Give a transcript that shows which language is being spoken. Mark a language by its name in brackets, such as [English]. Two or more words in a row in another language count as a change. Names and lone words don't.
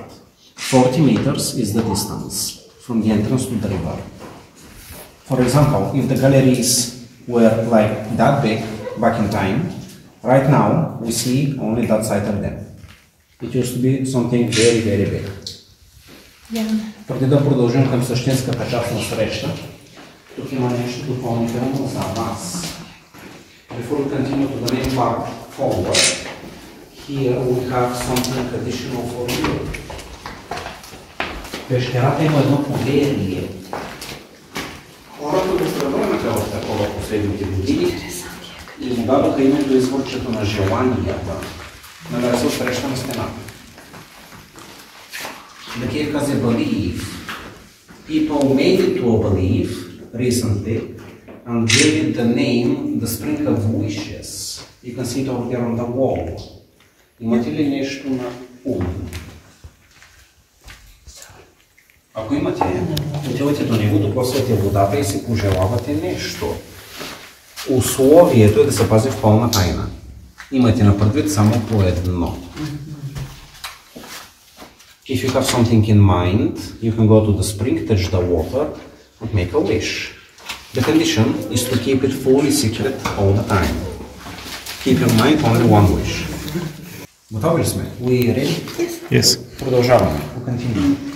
[English] 40 meters is the distance from the entrance to the river. For example, if the galleries were like that big back in time, right now we see only that side of them. It used to be something very, very big. [Bulgarian] Преди да продължим към същинската част на среща, тук има нещо допълнително за вас. [English] Before we continue to the main part forward, here we have something additional for you. [Bulgarian] Пещерата има едно поверие. Хората го превърнаха в такова последните години и му дадоха името изворчето на желанията, да се среща на стената. [English] The cave has a belief. People made it to a belief recently and gave it the name the Spring of Wishes. You can see it over there on the wall. [Bulgarian] Имате ли нещо на ум? Ако имате, отивате до него, докосвате водата и си пожелавате нещо. Условието е да се пази в пълна тайна. Имате на предвид само по едно. [English] If you have something in mind, you can go to the spring, touch the water, and make a wish. The condition is to keep it fully secret all the time. Keep in mind only one wish. [Bulgarian] Готови ли сме? [English] We ready? Yes. Продължаваме. We continue.